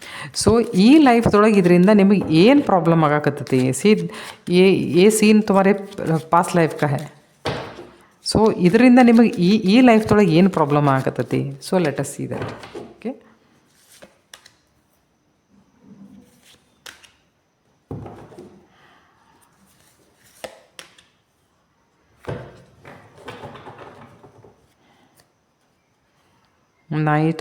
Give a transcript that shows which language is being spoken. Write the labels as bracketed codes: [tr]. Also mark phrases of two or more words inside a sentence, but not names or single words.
[kn] ಸೊ ಈ ಲೈಫ್ದೊಳಗೆ ಇದರಿಂದ ನಿಮಗೆ ಏನು ಪ್ರಾಬ್ಲಮ್ ಆಗಾಕತ್ತೈತಿ [hi] ये सीन तुम्हारे पास्ट लाइफ का है. [kn] ಸೊ ಇದರಿಂದ ನಿಮಗೆ ಈ ಲೈಫ್ದೊಳಗೆ ಏನು ಪ್ರಾಬ್ಲಮ್ ಆಗತ್ತೈತಿ. [en] So let us see that. Okay, night